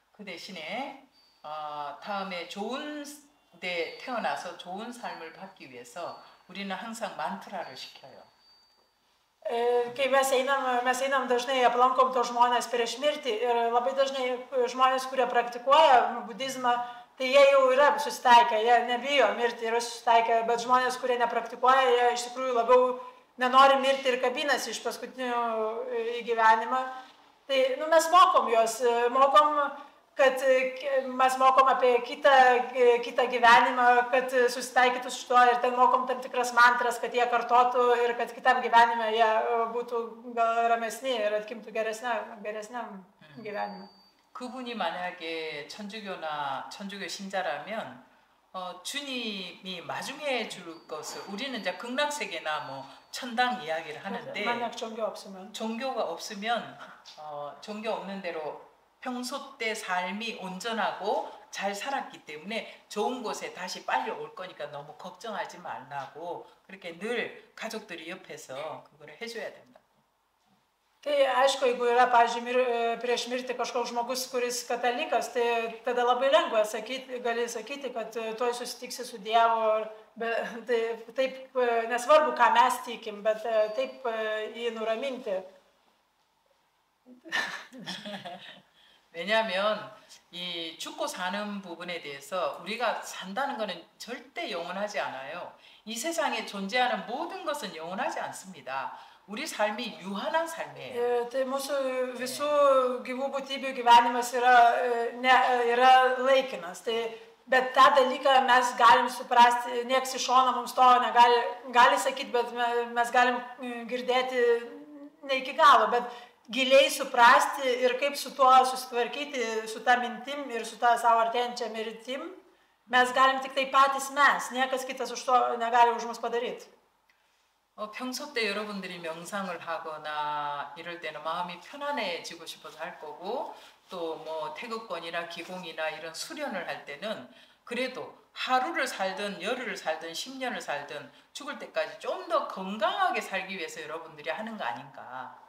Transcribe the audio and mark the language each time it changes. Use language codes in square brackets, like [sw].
[ko] 그 대신에 다음에 좋은 데 태어나서 좋은 삶을 받기 위해서 우리는 항상 만트라를 시켜요. [lt] Kai mes einam dažnai aplankom tos žmonės prieš mirtį ir labai dažnai žmonės, kurie praktikuoja budizmą, tai jie jau yra susitaikę, jie nebijo mirti, yra susitaikę, bet žmonės, kurie nepraktikuoja, jie iš tikrųjų labiau nenori mirti ir kabinasi iš paskutinių į gyvenimą. Tai mes mokom juos, kad mes mokom apie kitą gyvenimą, kad susitaikytų su tuo ir ten mokom tam tikras mantras, kad jie kartotų ir kad kitam gyvenime jie būtų gal ramesni ir atkimtų geresniam gyvenime. [ko] 그분이 만약에 천주교 신자라면 주님이 마중해 줄 것을 우리는 이제 극락세계나 뭐 천당 이야기를 하는데 만약 종교가 없으면 종교 없는 대로 평소 때 삶이 온전하고 잘 살았기 때문에 좋은 곳에 다시 빨리 올 거니까 너무 걱정하지 말라고 그렇게 늘 가족들이 옆에서 그걸 해줘야 된다. [lt] Tai aišku, jeigu yra, pavyzdžiui, prieš mirtį kažkoks žmogus, kuris katalikas, tai tada labai lengva sakyti, gali sakyti, kad tuoj susitiksi su Dievu, tai, taip nesvarbu, ką mes tikim, bet taip jį nuraminti. [ko] 왜냐하면 이 죽고 사는 부분에 대해서 우리가 산다는 것은 절대 영원하지 않아요. 이 세상에 존재하는 모든 것은 영원하지 않습니다. 우리 삶이 유한한 삶이에요. [lt] Tai mūsų visų gyvų būtybių gyvenimas yra laikinas. Tai, bet tą dalyką mes galim suprasti, nieks iš šono mums to negali sakyti, bet mes galim girdėti ne iki galo, bet giliai suprasti ir kaip su tuo susitvarkyti, su tą mintim ir su tą savo artėjančią mirtim, mes galim tik tai patys mes, niekas kitas už to negali už mus padaryti. [ko] 평소 때 여러분들이 명상을 하거나 이럴 때는 마음이 편안해지고 싶어서 할 거고 또 뭐 태극권이나 기공이나 이런 수련을 할 때는 그래도 하루를 살든 열흘을 살든 10년을 살든 죽을 때까지 좀 더 건강하게 살기 위해서 여러분들이 하는 거 아닌가.